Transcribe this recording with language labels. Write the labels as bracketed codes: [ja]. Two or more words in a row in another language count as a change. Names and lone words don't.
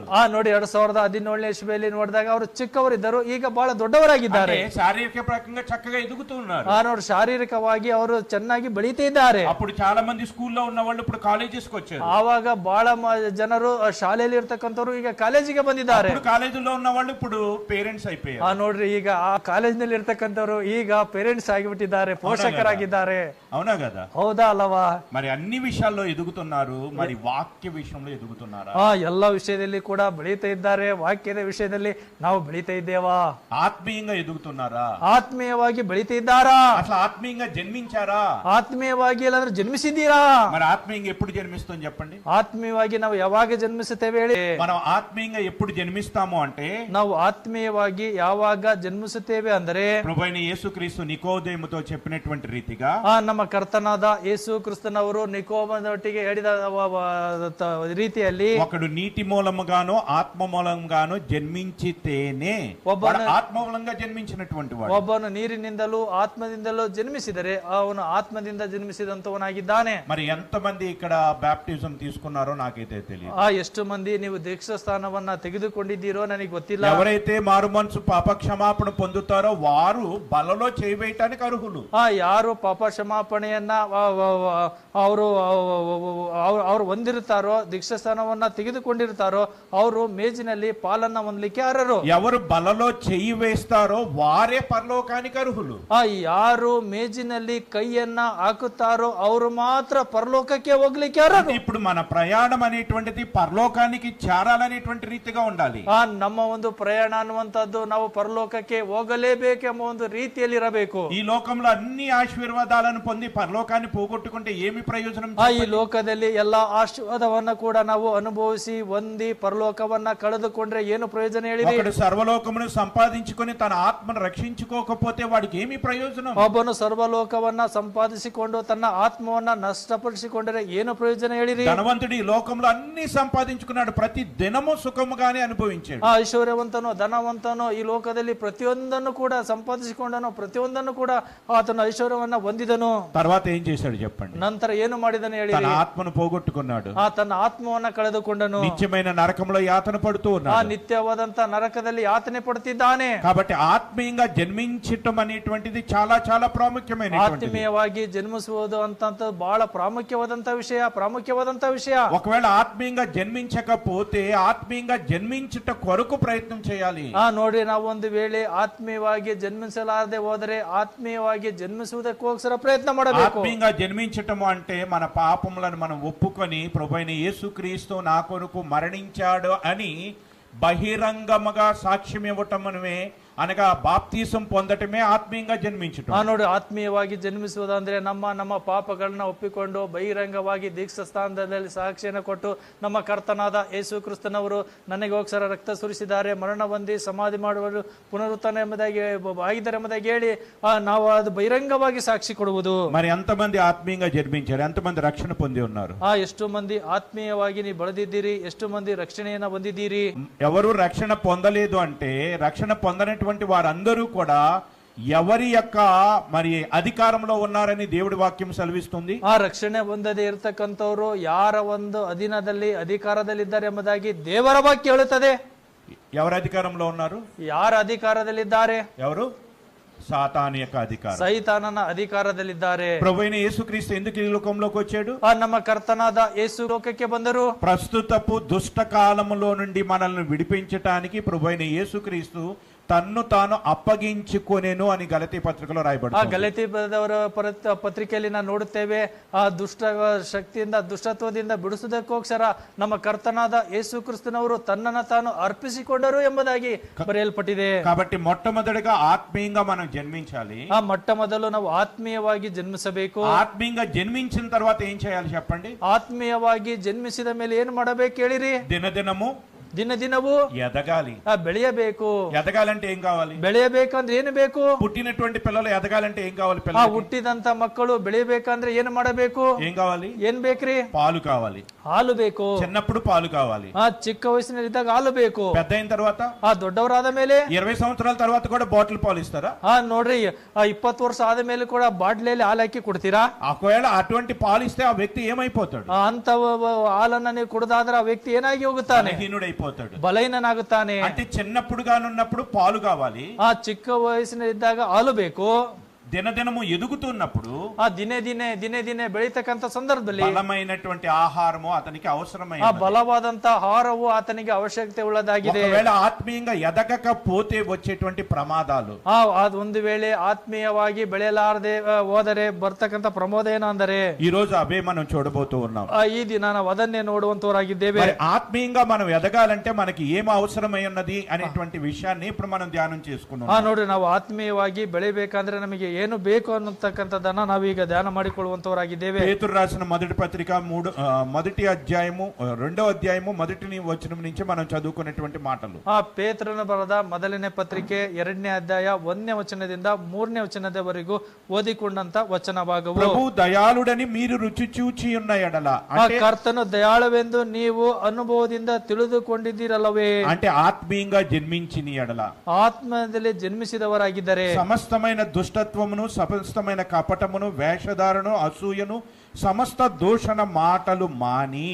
[kn] ನೋಡಿ, 2017ನೇ ಇಸ್ವಿಯಲ್ಲಿ ನೋಡಿದಾಗ ಅವರು ಚಿಕ್ಕವರಿದ್ದರು, ಈಗ ಬಹಳ ದೊಡ್ಡವರಾಗಿದ್ದಾರೆ. [te] ಶಾರೀರಿಕ ಪ್ರಕಾರಂగా చక్కగా ఎదుగుతూ ఉన్నారు. [kn] ನೋಡಿ, ಶಾರೀರಿಕವಾಗಿ ಅವರು ಚೆನ್ನಾಗಿ ಬೆಳೀತಿದ್ದಾರೆ. [te] అప్పుడు చాలా మంది స్కూల్లో ఉన్న వాళ్ళు ఇప్పుడు కాలేజెస్కి వచ్చారు. [kn] ಆವಾಗ ಬಹಳ ಜನರು ಶಾಲೆಯಲ್ಲಿ ಇರ್ತಕ್ಕಂಥವ್ರು ಈಗ ಕಾಲೇಜಿಗೆ ಬಂದಿದ್ದಾರೆ. [te] కాలేజీలో ఉన్న వాళ్ళు ఇప్పుడు పేరెంట్స్ అయిపోయారు. [kn] ನೋಡ್ರಿ, ಈಗ ಆ ಕಾಲೇಜಿನಲ್ಲಿ ಇರ್ತಕ್ಕಂಥವ್ರು ಈಗ ಪೇರೆಂಟ್ಸ್ ಆಗಿಬಿಟ್ಟಿದ್ದಾರೆ, ಪೋಷಕರಾಗಿದ್ದಾರೆ. [te] అవునా కదా? [kn] ಹೌದಾ ಅಲ್ಲವಾ? [te] మరి అన్ని విషయాల్లో ఎదుగుతున్నారు, మరి వాక్య విషయంలో ఎదుగుతున్నారా? [kn] ಎಲ್ಲ ವಿಷಯದಲ್ಲಿ ಕೂಡ ಬೆಳೀತಾ ಇದ್ದಾರೆ. ವಾಕ್ಯದ ವಿಷಯದಲ್ಲಿ ನಾವು ಬೆಳೀತಾ ಇದ್ದೇವಾ? [te] ఆత్మీయంగా ఎదుగుతున్నారా? [kn] ಆತ್ಮೀಯವಾಗಿ ಬೆಳೀತಿದ್ದಾರಾ? [te] అసలు ఆత్మీయంగా జన్మించారా? [kn] ಆತ್ಮೀಯವಾಗಿ ಇಲ್ಲಾಂದ್ರೆ ಜನ್ಮಿಸಿದ್ದೀರಾ? [te] మరి ఆత్మీయంగా ఎప్పుడు జన్మిస్తాం చెప్పండి? [kn] ಆತ್ಮೀಯವಾಗಿ ನಾವು ಯಾವಾಗ ಜನ್ಮಿಸುತ್ತೇವೆ ಹೇಳಿ? [te] మనం ಆತ್ಮೀయంగా ఎప్పుడు జన్మిస్తాము అంటే, [kn] ನಾವು ಆತ್ಮೀಯವಾಗಿ ಯಾವಾಗ ಜನ್ಮಿಸುತ್ತೇವೆ ಅಂದರೆ, [te] ప్రభువైన యేసుక్రీస్తు నికోదేముతో చెప్పినటువంటి రీతిగా, [kn] ನಮ್ಮ ಕರ್ತನಾದ ಯೇಸು ಕ್ರಿಸ್ತನವರು ನಿಕೋಮನೊಟ್ಟಿಗೆ ಹೇಳಿದ ರೀತಿಯಲ್ಲಿ, [te] ఒకడు నీటి మూలముగానో ఆత్మ మూలంగానో జన్మించితేనే, ఆత్మ మూలంగా జన్మించినటువంటి వాడు. [kn] ಒಬ್ಬನು ನೀರಿನಿಂದಲೂ ಆತ್ಮದಿಂದಲೂ ಜನ್ಮಿಸಿದರೆ ಅವನು ಆತ್ಮದಿಂದ ಜನ್ಮಿಸಿದಂತವನಾಗಿದ್ದಾನೆ. [te] మరి ఎంతమంది ఇక్కడ బ్యాప్టిజం తీసుకున్నారో నాకైతే తెలియదు. [kn] ಎಷ್ಟು ಮಂದಿ ನೀವು ದೀಕ್ಷಾ ಸ್ಥಾನವನ್ನ ತೆಗೆದುಕೊಂಡಿದ್ದೀರೋ ನನಗೆ ಗೊತ್ತಿಲ್ಲ. [te] ఎవరైతే మారు మనసు పాప క్షమాపణ పొందుతారో వారు బలలో చేయవేయటానికి అర్హులు. [kn] ಯಾರು ಪಾಪ ಕ್ಷಮಾಪಣೆಯನ್ನ ಅವರು ಹೊಂದಿರುತ್ತಾರೋ, ದೀಕ್ಷಾ ಸ್ಥಾನವನ್ನ ತೆಗೆದುಕೊಂಡಿರ್ತಾರೋ ಅವರು ಮೇಜಿನಲ್ಲಿ ಪಾಲನ್ನ ಹೊಂದಲಿಕ್ಕೆ ಅರ್ಹರು. [te] ఎవరు బలలో చెయ్యి వేస్తారో వారే పరలోకానికి అర్హులు. [kn] ಯಾರು ಮೇಜಿನಲ್ಲಿ ಕೈಯನ್ನ ಹಾಕುತ್ತಾರೋ ಅವರು ಮಾತ್ರ ಪರಲೋಕಕ್ಕೆ ಹೋಗ್ಲಿಕ್ಕೆ ಅರ್ಹರು. [te] ఇప్పుడు మన ప్రయాణం అనేటువంటిది పరలోకానికి చేరాలనేటువంటి రీతిగా ఉండాలి. [kn] ನಮ್ಮ ಒಂದು ಪ್ರಯಾಣ ಅನ್ನುವಂಥದ್ದು ನಾವು ಪರಲೋಕಕ್ಕೆ ಹೋಗಲೇಬೇಕೆಂಬ ಒಂದು ರೀತಿಯಲ್ಲಿ ಇರಬೇಕು. [te] ఈ లోకంలో అన్ని ఆశీర్వాదాలను పొంది పరలోకాన్ని పోగొట్టుకుంటే ఏమి ప్రయోజనం? [kn] ಈ ಲೋಕದಲ್ಲಿ ಎಲ್ಲಾ ಆಶೀರ್ವಾದವನ್ನ ಕೂಡ ನಾವು ಅನುಭವಿಸಿ ಹೊಂದಿ ಪರಲೋಕವನ್ನ ಕಳೆದುಕೊಂಡ್ರೆ ಏನು ಪ್ರಯೋಜನ ಹೇಳಿರಿ? [te] ఒకడు సర్వలోకమును సంపాదించుకొని తన ఆత్మను రక్షించుకోకపోతే వాడికి ఏమి ప్రయోజనం? [kn] ಒಬ್ಬನು ಸರ್ವಲೋಕವನ್ನ ಸಂಪಾದಿಸಿಕೊಂಡು ತನ್ನ ಆತ್ಮವನ್ನ ನಷ್ಟಪಡಿಸಿಕೊಂಡರೆ ಏನು ಪ್ರಯೋಜನ ಹೇಳಿರಿ? [te] ధనవంతుడు ఈ లోకంలో అన్ని సంపాదించుకున్నాడు, ప్రతి దినము సుఖముగానే అనుభవించాడు. [kn] ಆ ಐಶ್ವರ್ಯವಂತನು ಧನವಂತನು ಈ ಲೋಕದಲ್ಲಿ ಪ್ರತಿಯೊಂದನ್ನು ಕೂಡ ಸಂಪಾದಿಸಿಕೊಂಡನು, ಪ್ರತಿಯೊಂದನ್ನು ಕೂಡ ಆತನು ಐಶ್ವರ್ಯವನ್ನ ಹೊಂದಿದನು. [te] తర్వాత ఏం చేశాడు చెప్పండి? [kn] ನಂತರ ಏನು ಮಾಡಿದನು ಹೇಳಿ? [te] తన ఆత్మను పోగొట్టుకున్నాడు, [kn] ತನ್ನ ಆತ್ಮವನ್ನ ಕಳೆದುಕೊಂಡನು, [te] నిత్యమైన నరకంలో యాతన పడుతూ [kn] ಆ [te] ఉన్నాడు. [kn] ನಿತ್ಯವಾದಂತ ನರಕದಲ್ಲಿ ಯಾತನೆ ಪಡುತ್ತಿದ್ದಾನೆ. [te] కాబట్టి ఆత్మీయంగా జన్మించటం అనేటువంటిది చాలా చాలా ప్రాముఖ్యమైనటువంటిది. [kn] ಆತ್ಮೀಯವಾಗಿ ಜನ್ಮಿಸುವುದು ಅಂತ ಬಹಳ ಪ್ರಾಮುಖ್ಯವಾದಂತ ವಿಷಯ. [te] ఒకవేళ ఆత్మీయంగా జన్మించకపోతే ఆత్మీయంగా జన్మించుట కొరకు ప్రయత్నం చేయాలి. [kn] ನೋಡ್ರಿ, ನಾವು ಒಂದು ವೇಳೆ ಆತ್ಮೀಯವಾಗಿ ಜನ್ಮಿಸಲಾರದೆ ಹೋದರೆ ಆತ್ಮೀಯವಾಗಿ ಜನ್ಮಿಸುವುದಕ್ಕೋಸ್ಕರ ಪ್ರಯತ್ನ ಮಾಡಬೇಕು. [te] ఆత్మీయంగా జన్మించటము అంటే మన పాపములను మనం ఒప్పుకొని ప్రభువైన యేసుక్రీస్తు నా కొరకు మరణించాడు అని బహిరంగముగా సాక్ష్యం ఇవ్వటమే, అనగా బాప్తీసం పొందటమే ఆత్మీయంగా జన్మించటం. [kn] ನೋಡಿ, ಆತ್ಮೀಯವಾಗಿ ಜನ್ಮಿಸುವುದಂದ್ರೆ ನಮ್ಮ ಪಾಪಗಳನ್ನ ಒಪ್ಪಿಕೊಂಡು ಬಹಿರಂಗವಾಗಿ ದೀಕ್ಷಾ ಸ್ಥಾನದಲ್ಲಿ ಸಾಕ್ಷಿಯನ್ನು ಕೊಟ್ಟು ನಮ್ಮ ಕರ್ತನಾದ ಯೇಸು ಕ್ರಿಸ್ತನವರು ನನಗೋಸ್ಕರ ರಕ್ತ ಸುರಿಸಿದ್ದಾರೆ, ಮರಣ ಹೊಂದಿ ಸಮಾಧಿ ಮಾಡುವರು, ಪುನರುತ್ಥಾನ ಎಂಬುದಾಗಿ ಆಗಿದ್ದಾರೆ ಎಂಬುದಾಗಿ ಹೇಳಿ ನಾವು ಅದು ಬಹಿರಂಗವಾಗಿ ಸಾಕ್ಷಿ ಕೊಡುವುದು. [te] మరి ఎంతమంది ఆత్మీయంగా జన్మించారు? ఎంతమంది రక్షణ పొంది ఉన్నారు? [kn] ಎಷ್ಟು ಮಂದಿ ಆತ್ಮೀಯವಾಗಿ ನೀವು ಬೆಳೆದಿದ್ದೀರಿ? ಎಷ್ಟು ಮಂದಿ ರಕ್ಷಣೆಯನ್ನ ಹೊಂದಿದ್ದೀರಿ? [te] ఎవరు రక్షణ పొందలేదు అంటే, రక్షణ పొందనటువంటి వారందరూ కూడా ఎవరి యొక్క మరి అధికారంలో ఉన్నారని దేవుడి వాక్యం సెలవిస్తుంది. [kn] ಆ ರಕ್ಷಣೆ ಹೊಂದದೇ ಇರತಕ್ಕಂಥವರು ಯಾರ ಒಂದು ಅಧಿಕಾರದಲ್ಲಿದ್ದಾರೆ ಎಂಬುದಾಗಿ ದೇವರ ವಾಕ್ಯ ಹೇಳುತ್ತದೆ. [te] ఎవరు అధికారంలో ఉన్నారు? [kn] ಯಾರ ಅಧಿಕಾರದಲ್ಲಿದ್ದಾರೆ? [te] ఎవరు? సాతాను యొక్క అధికారం, [kn] ಸೈತಾನನ ಅಧಿಕಾರದಲ್ಲಿದ್ದಾರೆ. [te] ప్రభువైన యేసుక్రీస్తు ఎందుకు ఈ లోకంలోకి వచ్చాడు? [kn] ನಮ್ಮ ಕರ್ತನಾದ ಯೇಸು ಲೋಕಕ್ಕೆ ಬಂದರು. [te] ప్రస్తుతపు దుష్ట కాలములో నుండి మనల్ని విడిపించటానికి ప్రభువైన యేసుక్రీస్తు తన్ను తాను ಅಪ್ಪగించుకొನೆನು అని [kn] ಗಲಾತಿ ಪತ್ರಿಕೆಯಲ್ಲಿ ರಾಯಬಾರ್ದು. ಗಲಾತಿ ಪತ್ರಿಕೆಯಲ್ಲಿ ನಾವು ನೋಡುತ್ತೇವೆ, ಆ ದುಷ್ಟ ಶಕ್ತಿಯಿಂದ ದುಷ್ಟತ್ವದಿಂದ ಬಿಡಿಸುವುದಕ್ಕೋಸ್ಕರ ನಮ್ಮ ಕರ್ತನಾದ ಯೇಸು ಕ್ರಿಸ್ತನವರು ತನ್ನನ್ನು ತಾನು ಅರ್ಪಿಸಿಕೊಂಡರು ಎಂಬುದಾಗಿ ಬರೆಯಲ್ಪಟ್ಟಿದೆ. [te] కాబట్టి మొట్టమొదటిగా ఆత్మీయంగా మనం జన్మించాలి. [kn] ಮೊಟ್ಟ ಮೊದಲು ನಾವು ಆತ್ಮೀಯವಾಗಿ ಜನ್ಮಿಸಬೇಕು. [te] ఆత్మీయంగా జన్మించిన తర్వాత ఏం చేయాలి చెప్పండి? [kn] ಆತ್ಮೀಯವಾಗಿ ಜನ್ಮಿಸಿದ ಮೇಲೆ ಏನು ಮಾಡಬೇಕು ಹೇಳಿರಿ? [te] దినదినము [kn] ದಿನವೂ [te] ఎదగాలి. [kn] ಬೆಳೆಯಬೇಕು. [te] ఎదగాలంటే ఏం కావాలి? [kn] ಬೆಳೆಯಬೇಕಂದ್ರೆ ಏನು ಬೇಕು? [te] పుట్టినటువంటి పిల్లలు ఎదగాలంటే ఏం కావాలి? [kn] ಹುಟ್ಟಿದಂತ ಮಕ್ಕಳು ಬೆಳೆಯಬೇಕಂದ್ರೆ ಏನು ಮಾಡಬೇಕು? [te] ఏం కావాలి? [kn] ಏನ್ ಬೇಕ್ರಿ? [te] పాలు కావాలి. [kn] ಹಾಲು ಬೇಕು. [te] చిన్నప్పుడు పాలు కావాలి. [kn] ಚಿಕ್ಕ ವಯಸ್ಸಿನಲ್ಲಿದ್ದಾಗ ಹಾಲು ಬೇಕು. [te] పెద్ద అయిన తర్వాత, [kn] ದೊಡ್ಡವರಾದ ಮೇಲೆ [te] 20 సంవత్సరాల తర్వాత కూడా బాటిల్ పాలు ఇస్తారా? [kn] ನೋಡ್ರಿ, 20 ವರ್ಷ ಆದ ಮೇಲೆ ಕೂಡ ಬಾಟ್ಲಿಯಲ್ಲಿ ಹಾಲು ಹಾಕಿ ಕೊಡ್ತೀರಾ? [te] ఒకవేళ అటువంటి పాలు ఇస్తే ఆ వ్యక్తి ఏమైపోతాడు? [kn] ಅಂತ ಹಾಲನ್ನ ನೀವು ಕುಡಿದಾದ್ರೆ ಆ ವ್ಯಕ್ತಿ ಏನಾಗಿ ಹೋಗುತ್ತಾನೆ? [te] బలహీనుడైపోతాడు, [kn] ಬಲಹೀನನಾಗುತ್ತಾನೆ. [te] అంటే చిన్నప్పుడుగానున్నప్పుడు పాలు కావాలి, [kn] ಚಿಕ್ಕ ವಯಸ್ಸಿನಲ್ಲಿದ್ದಾಗ ಹಾಲು ಬೇಕು. [te] దినదినము ఎదుగుతున్నప్పుడు, [kn] ದಿನೇ ಬೆಳೀತಕ್ಕಂತ ಸಂದರ್ಭದಲ್ಲಿ [te] బలమైనటువంటి ఆహారము అతనికి అవసరమైన, [kn] ಬಲವಾದಂತ ಆಹಾರವು ಆತನಿಗೆ ಅವಶ್ಯಕತೆ ಉಳ್ಳದಾಗಿದೆ. [te] ఒకవేళ ఆత్మీయంగా ఎదగకపోతే వచ్చేటువంటి ప్రమాదాలు, [kn] ಒಂದು ವೇಳೆ ಆತ್ಮೀಯವಾಗಿ ಬೆಳೆಯಲಾರದೆ ಹೋದರೆ ಬರ್ತಕ್ಕಂತ ಪ್ರಮೋದ ಏನು ಅಂದರೆ, [te] ఈ రోజు అవే మనం చూడబోతూ ఉన్నాం. [kn] ಈ ದಿನ ನಾವು ಅದನ್ನೇ ನೋಡುವಂತವರಾಗಿದ್ದೇವೆ. [te] ఆత్మీయంగా మనం ఎదగాలంటే మనకి ఏం అవసరమై ఉన్నది అనేటువంటి విషయాన్ని ఇప్పుడు మనం ధ్యానం చేసుకున్నాం. [kn] ನೋಡ್ರಿ, ನಾವು ಆತ್ಮೀಯವಾಗಿ ಬೆಳಿಬೇಕಂದ್ರೆ ನಮಗೆ ಏನು ಬೇಕು ಅನ್ನತಕ್ಕಂಥದ್ದನ್ನ ನಾವೀಗ ಧ್ಯಾನ ಮಾಡಿಕೊಳ್ಳುವಂತವರಾಗಿದ್ದೇವೆ. [te] పేతురు రాసిన మొదటి పత్రిక మొదటి అధ్యాయము 2వ అధ్యాయము మొదటి వచనం నుంచి మనం చదువుకున్నటువంటి మాటలు. [kn] ಪೇತ್ರನ ಬರೆದ ಮೊದಲನೇ ಪತ್ರಿಕೆ 2ನೇ ಅಧ್ಯಾಯ 1ನೇ ವಚನದಿಂದ 3ನೇ ವಚನದವರೆಗೂ ಓದಿಕೊಂಡಂತ ವಚನ ಭಾಗವು, [te] ప్రభు దయాళుడని మీరు రుచి చూచి ఉన్న ఎడల, [kn] ಕರ್ತನು ದಯಾಳುವೆಂದು ನೀವು ಅನುಭವದಿಂದ ತಿಳಿದುಕೊಂಡಿದ್ದೀರಲ್ಲವೇ? [te] అంటే ఆత్మీయంగా జన్మించిన ఎడల, [kn] ಆತ್ಮದಲ್ಲಿ ಜನ್ಮಿಸಿದವರಾಗಿದ್ದರೆ [te] సమస్తమైన దుష్టత్వమును, సమస్తమైన కపటమును, వేషధారను, అసూయను, సమస్త దూషణ మాటలు మాని,